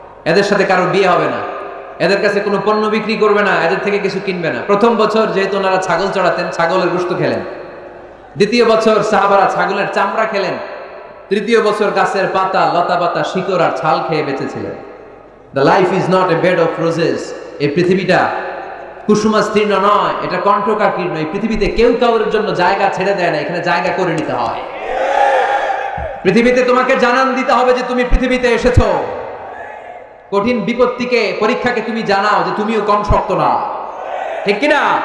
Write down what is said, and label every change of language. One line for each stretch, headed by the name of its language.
Bangla: এদের সাথে কারো বিয়ে হবে না, এদের কাছে কোনো পণ্য বিক্রি করবে না, এদের থেকে কিছু কিনবে না। প্রথম বছর যেহেতু ওনারা ছাগল চড়াতেন, ছাগলের গোশত খেলেন। দ্বিতীয় বছর সাহাবারা ছাগলের চামড়া খেলেন। তৃতীয় বছর গাছের পাতা, লতা পাতা, শিকড় আর ছাল খেয়ে বেঁচেছিলেন।
English: The life is not a bed of roses.
Bangla: এই পৃথিবীটা কুসুমাস্তীর্ণ নয়, এটা কণ্ঠকাকীর্ণ। এই পৃথিবীতে কেউ কারোর জন্য জায়গা ছেড়ে দেয় না, এখানে জায়গা করে নিতে হয়। পৃথিবীতে তোমাকে জানান দিতে হবে যে তুমি পৃথিবীতে এসেছো। কঠিন বিপত্তিকে, পরীক্ষাকে তুমি জানাও যে তুমিও কম শক্ত না, ঠিক কিনা?